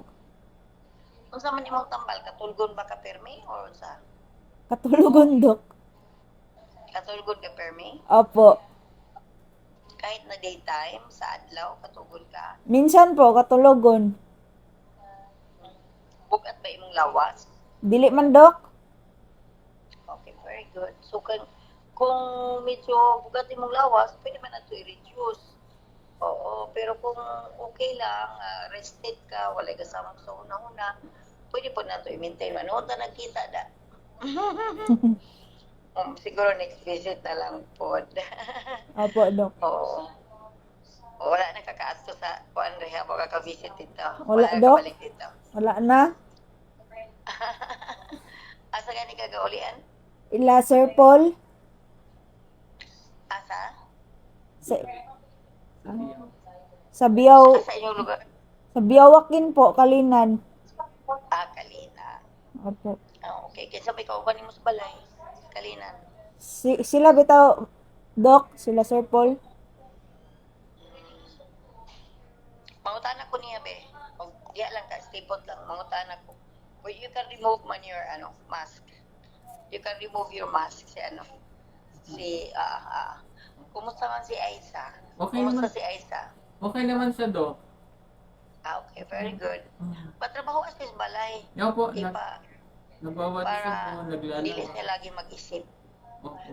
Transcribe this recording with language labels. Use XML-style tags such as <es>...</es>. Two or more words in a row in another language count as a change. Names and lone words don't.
<ceb>Unsa man imong tambal, katulgon ba ka permi or sa Katulugon, Doc. katulgon ka permi? Opo. Kahit na daytime sa adlaw katulgon ka. Minsan po, katulugon. Bugat ba imong lawas? Dili man, Doc. Okay,</ceb> <en>very good.</en> <ceb>So kung medyo bugat imong lawas, pwede man nato i-reduce. Oo, pero kung okay lang, rested ka, walay kasamang sa una-una, pwede po nato i-maintain. Ano ta nagkita da? Siguro</ceb> <en>next visit</en> <ceb>na lang po. Opo, Doc. Oo. Wala na kakaasto sa kuan reha mo kaka-visit dito. Wala, na Doc. kabalik dito. Wala na. Asa gani kagaulian? Ila, Sir Paul. Asa? Sa Biyaw, Asa inyong lugar? sa Biyawakin po, Kalinan. Kalina. Opo. Okay. Kaysa may kauban mo sa balay. Kalinan. Sila bitaw, Doc, sila Sir Paul. Mangutana ko niya, be. O, diya lang ka, stipot lang. Mangutana ko.</ceb> <en>But you can remove man your, mask. You can remove your mask</en> <ceb>si, kumusta man si Aisa? Okay Kumusta naman. si Aisa? Okay naman siya, Doc. Okay,</ceb> <en>very good.</en> <ceb>Patrabaho ka sa balay. Yan po, Ipa, nagwawat siya para po, naglalaro. dili siya lagi mag-isip. Opo.</ceb>